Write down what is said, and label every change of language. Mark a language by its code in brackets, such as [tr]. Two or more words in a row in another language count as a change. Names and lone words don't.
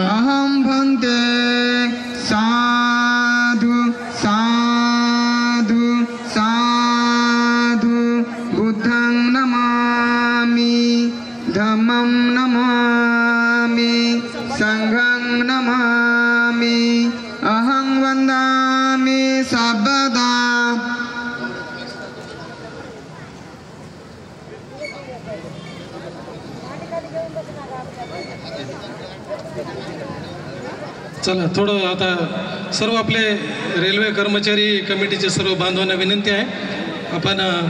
[pi] अहं भन्ते साधु साधु साधु बुद्धं नमामि धम्मं नमामि संघं नमामि अहं वन्दामि सर्वदा [mr] चला थोडं आता सर्व आपले रेल्वे कर्मचारी कमिटीचे सर्व बांधवांना विनंती आहे आपण